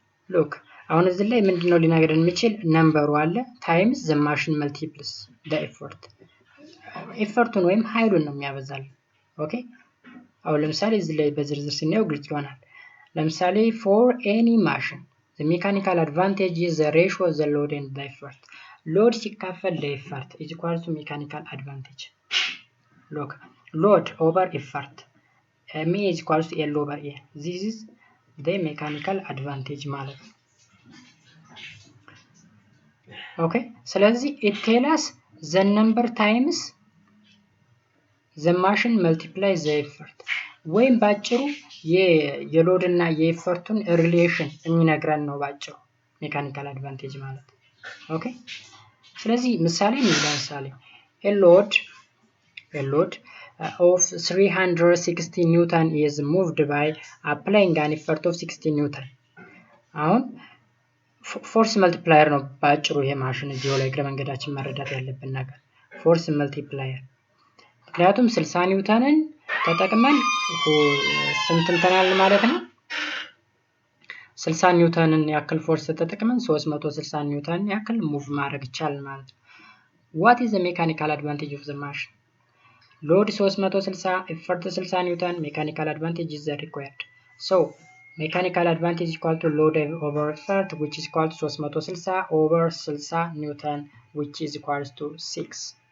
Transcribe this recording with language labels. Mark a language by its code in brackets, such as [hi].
[en] look [am] አሁን እዚህ ላይ ምንድነው ሊነግረን የሚችል ነምበሩ አለ [en] ታይምስ the machine multiples the effort [am] ኤፈርቱን ወይም ኃይሉን ነው የሚያበዛል። ኦኬ አሁን ለምሳሌ እዚህ ላይ በዝርዝር ስናየው ግልጽ ይሆናል። ለምሳሌ [en] for any machine the mechanical advantage is the ratio of the load and the effort. load [am] ሲካፈል ለኤፈርት [en] is equal to mechanical advantage. look load over effort m is equal to l over a. this is the mechanical advantage ማለት ነው። ኦኬ ስለዚህ it tell us the number times the machine multiplies the effort [am] ወይም ባጭሩ የሎድ እና የኤፈርቱን ሪሌሽን የሚነግረን ነው ባጭሩ ሜካኒካል አድቫንቴጅ ማለት። ኦኬ ስለዚህ ምሳሌ ለምሳሌ [en] a load of 360 newton is moved by applying an effort of 60 newton. [am] አሁን ፎርስ መልቲፕላየር ነው ባጭሩ ይሄ ማሽን እዚሁ ላይ እግረ መንገዳችን መረዳት ያለብን ነገር ፎርስ መልቲፕላየር። ምክንያቱም 60 ኒውተንን ተጠቅመን ስንት እንተናል ማለት ነው 60 ኒውተንን ያክል ፎርስ ተጠቅመን 360 ኒውተን ያክል ሙቭ ማድረግ ይቻላል ማለት ነው። [en] what is the mechanical advantage of the machine? load 360 effort 60 ኒውተን mechanical advantage is required. so mechanical advantage equal to load over effort which is equal to 360 over 60 newton which is equal to 6.